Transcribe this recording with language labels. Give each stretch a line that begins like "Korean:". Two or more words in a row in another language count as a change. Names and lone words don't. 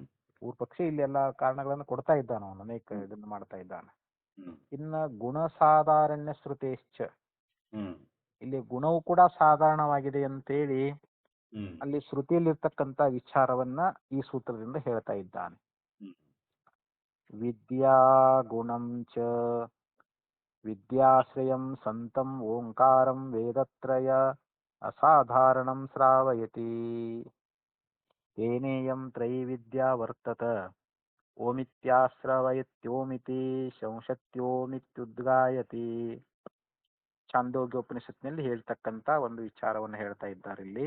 Kannada: ಪೂರ್ವಪಕ್ಷಿ ಇಲ್ಲಿ ಎಲ್ಲಾ ಕಾರಣಗಳನ್ನು ಕೊಡ್ತಾ ಇದ್ದಾನ, ಅವನು ಅನೇಕ ಇದನ್ನ ಮಾಡ್ತಾ ಇದ್ದಾನೆ. ಹ್ಮ್
Sanskrit: ಇನ್ನ ಗುಣ ಸಾಧಾರಣ್ಯ ಶ್ರುತೇಶ್ಚ, ಹ್ಮ್
Kannada: ಇಲ್ಲಿ ಗುಣವು ಕೂಡ ಸಾಧಾರಣವಾಗಿದೆ ಅಂತೇಳಿ ಹ್ಮ್ ಅಲ್ಲಿ ಶ್ರುತಿಯಲ್ಲಿರ್ತಕ್ಕಂತ ವಿಚಾರವನ್ನ ಈ ಸೂತ್ರದಿಂದ ಹೇಳ್ತಾ ಇದ್ದಾನೆ. ಹ್ಮ್
Sanskrit: ವಿದ್ಯಾ ಗುಣಂ ಚ ವಿದ್ಯಾಶ್ರಯಂ ಸಂತಂ ಓಂಕಾರಂ ವೇದತ್ರಯ ಅಸಾಧಾರಣಂ ಶ್ರಾವಯತಿ ತೇನೇಯಂ ತ್ರೈವಿದ್ಯಾ ವರ್ತತ ಓಮಿತ್ಯಾಶ್ರವಯತ್ಯೋಮಿತಿ ಶಂಶತ್ಯೋಮಿತ್ಯುದ್ಗಾಯತಿ.
Kannada: ಛಾಂದೋಗ್ಯೋಪನಿಷತ್ನಲ್ಲಿ ಹೇಳ್ತಕ್ಕಂತ ಒಂದು ವಿಚಾರವನ್ನು ಹೇಳ್ತಾ ಇದ್ದಾರೆ ಇಲ್ಲಿ.